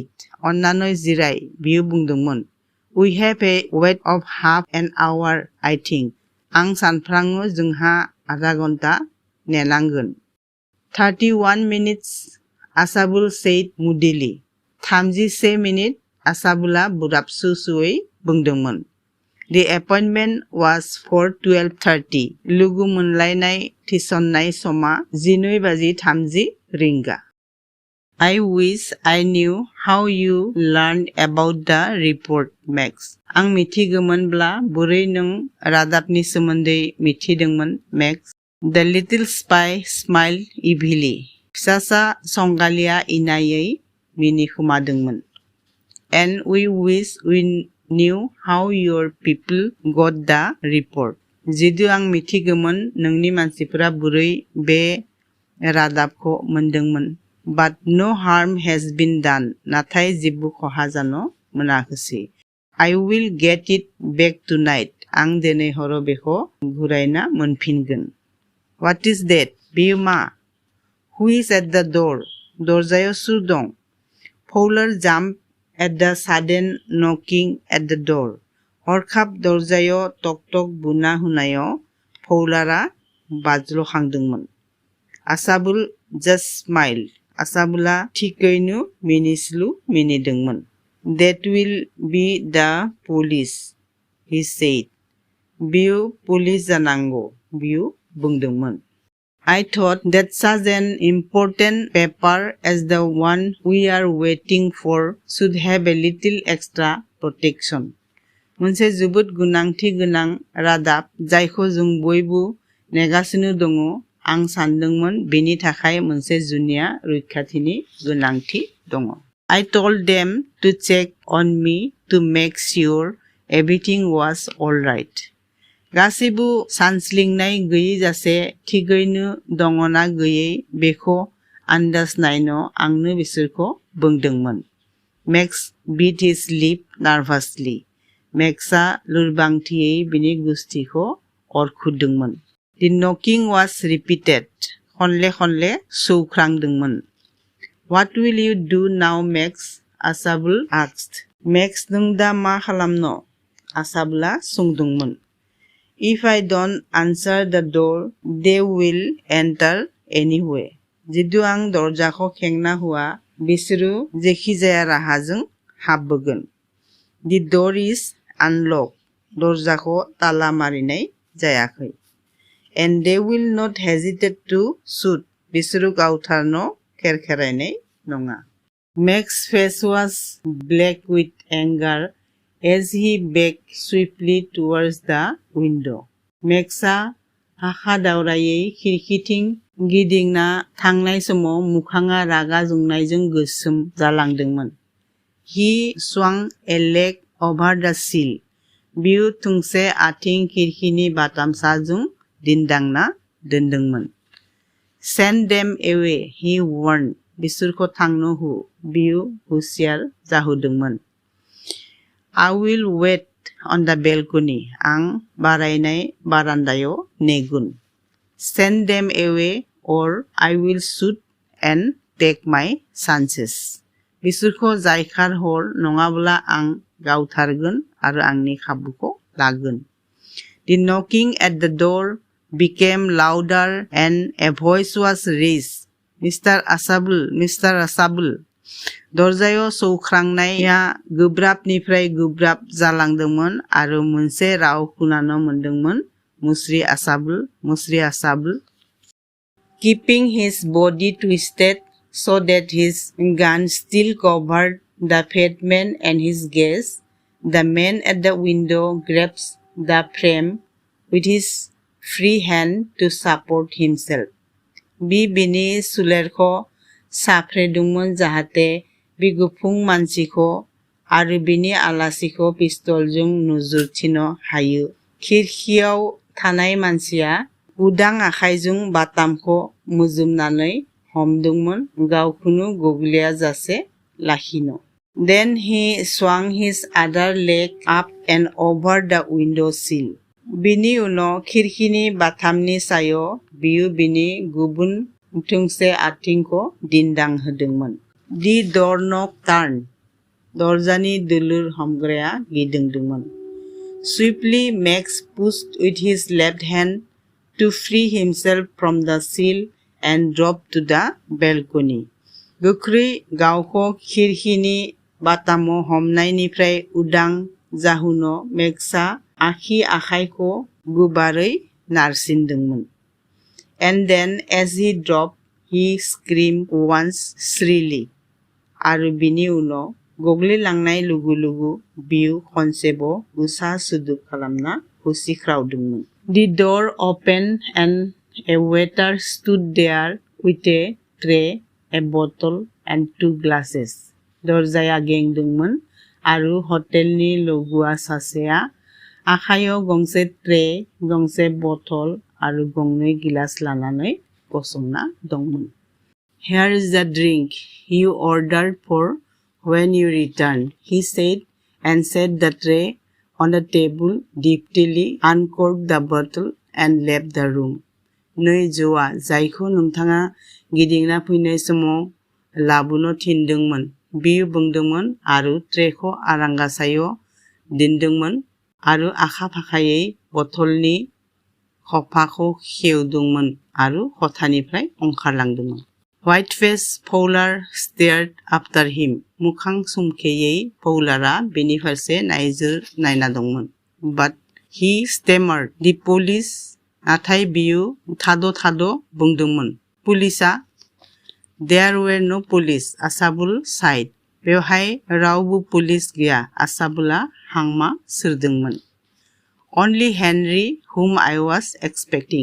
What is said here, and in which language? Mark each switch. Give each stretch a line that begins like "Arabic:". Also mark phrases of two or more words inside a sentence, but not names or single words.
Bodo: अन्नानै जिराय, बियो बुंदोंमोन.
English: We have a wait of half an hour, I think.
Bodo: आं सानफ्राङो जोंहा आधा घन्टा नेनांगोन.
English: 31 minutes, Asabul said moodily.
Bodo: 31 मिनिट, आसाबुला बुराबसुसुयै बुंदोंमोन.
English: The appointment was for 12:30.
Bodo: लोगो मोनलायनाय थिसननाय समा 12:30 रिंगा.
English: I wish I knew how you learned about the report, Max.
Bodo: आं मिथिगौमोनब्ला बोरै नों रादाबनि सोमोन्दै मिथिदोंमोन, Max.
English: The little spy smiled evilly.
Bodo: फिसासा संगालिया इनायै मिनिखुमादोंमोन.
English: And we wish we knew how your people got the report.
Bodo: जिदु आं मिथिगौमोन नोंनि मानसिफोरा बोरै बे रादाबखौ मोनदोंमोन.
English: But no harm has been done.
Bodo: नाथाय जेबो खहा जानो मोनाखैसै.
English: I will get it back tonight.
Bodo: आं दिनै हराव बेखौ घुरायना मोनफिनगोन.
English: What is that?
Bodo: बेयो मा?
English: Who is at the door?
Bodo: दरजायाव सोर दं?
English: Fowler jumped at the sudden knocking at the door.
Bodo: हरखाब दरजायाव टक-टक बुना होनायाव फौलारा बाज्ल'खांदोंमोन.
English: Asabul just smiled.
Bodo: आसाबुला थिकैनो मिनिस्लु मिनिदोंमोन.
English: That will be the police, he said.
Bodo: बियो पुलिस जानांगौ, बियो बुंदोंमोन.
English: I thought that such an important paper as the one we are waiting for should have a little extra protection.
Bodo: मोनसे जोबोद गोनांथि गोनां रादाब जायखौ जों बयबो नेगासिनो दङ, आं सानदोंमोन बेनि थाखाय मोनसे जुनिया रैखाथिनि गोनांथि दङ.
English: I told them to check on me to make sure everything was all right.
Bodo: गासैबो सानस्लिंनाय गैयैजासे थिगैनो दङना गैयै बेखौ आन्दाज नायनो आंनो बिसोरखौ बुंदोंमोन.
English: Max bit his lip nervously.
Bodo: Max'a लोरबांथियै बिनि गुस्थिखौ अरखुदोंमन.
English: The knocking was repeated.
Bodo: खनले सौख्रांदोंमोन.
English: What will you do now, Max? Asabul asked. Max,
Bodo: नों दा मा खालामनो? आसाबुला सोंदोंमोन.
English: If I don't answer the door, they will enter anyway.
Bodo: जिदु आं दरजाखौ खेंना हुआ, बिसोरो जेखिजाया राहाजों हाबबोगोन.
English: The door is unlocked.
Bodo: दरजाखौ ताला मारिनाय जायाखै.
English: And they will not hesitate to shoot.
Bodo: बिसोरो गावथारनो खेरखेरायनाय नङा.
English: Max's face was black with anger as he backed swiftly towards the window.
Bodo: Max'a हाखा-दावरायै खिरखिथिं गिदिंना थांनाय समाव मोखाङा रागा जोंनायजों गोसोम जालांदोंमोन.
English: He swung a leg over the sill.
Bodo: बियो थोंसे आथिं खिरखिनि बाटामसाजों दिन्दांना दोनदोंमोन.
English: Send them away, he warned.
Bodo: बिसोरखौ थांनो हो, बियो हुसियार जाहोदोंमोन.
English: I will wait on the balcony.
Bodo: आं बारायनाय बारान्दायाव नेगोन.
English: Send them away or I will shoot and take my chances.
Bodo: बिसोरखौ जायखार हर, नङाब्ला आं गावथारगोन आरो आंनि खाबुखौ लागोन.
English: The knocking at the door became louder and a voice was raised. Mr. Asabul.
Bodo: दरजायाव सौख्रांनाया गोब्राबनिफ्राय गोब्राब जालांदोंमोन आरो मोनसे राव खोनानो मोनदोंमोन. मुस्रि आसाबुल.
English: Keeping his body twisted so that his gun still covered the fat man and his gaze, the man at the window grasped the frame with his free hand to support himself.
Bodo: बि बिनि सुलेरखौ साफ्रेदोंमोन जाहाथे बि गुफुं मानसिखौ आरो बिनि आलासिखौ पिस्तलजों नुजोरथिनो हायो। खिरखियाव थानाय मानसिया उदां आखाइजों बातामखौ मुजुमनानै हमदोंमोन गावखौनो गोग्लैयाजासे लाखिनो।
English: Then he swung his other leg up and over the window sill.
Bodo: बिनि उनाव खिरखिनि बातामनि सायाव बियो बिनि गुबुन थोंसे आथिंखौ दिन्दां होदोंमोन।
English: The doorknob turned.
Bodo: दरजानि दुलुर हमग्राया गिदिंदोंमोन।
English: Swiftly Max pushed with his left hand to free himself from the sill and dropped to the balcony.
Bodo: गोख्रै गावखौ खिरखिनि बातामाव हमनायनिफ्राय उदां जाहोनो मेक्सआ आखि आखाइखौ गोबारै नारसिनदोंमोन।
English: And then as he dropped, he screamed once shrilly.
Bodo: आरो बिनि उनाव गोग्लैलांनाय लोगो-लोगो बियो खनसेबाव गोसा सोदोब खालामना होसिख्रावदोंमोन।
English: The door opened and a waiter stood there with a tray, a bottle and 2 glasses.
Bodo: दरजाया गेंदोंमोन आरो हटेलनि लोगोआ सासेया आखायाव गंसे ट्रे, गंसे बथल आरो गंनै गिलास लानानै गसंना दंमोन।
English: Here is the drink you ordered for when you returned, he said, and set the tray on the table, deftly uncorked the bottle and left the room.
Bodo: नै जौआ जायखौ नोंथाङा गिदिंना फैनाय समाव लाबोनो थिनदोंमोन, बियो बुंदोंमोन आरो ट्रेखौ आरांगा सायाव दोनदोंमोन आरो आखा-फाखायै बथलनि खफाखौ खेवदोंमोन आरो खथानिफ्राय ओंखारलांदोंमोन।
English: White-faced Fowler stared after him.
Bodo: मोखां सोमखेयै फौलारआ बिनि फारसे नायना दंमोन।
English: But he stammered, "The police."
Bodo: नाथाय बियो थाद' बुंदोंमोन। पुलिसआ?
English: There were no police, Asabul sighed.
Bodo: बेवहाय रावबो पुलिस गैया, आसाबुलआ हांमा सोरदोंमोन।
English: Only Henry, whom I was expecting.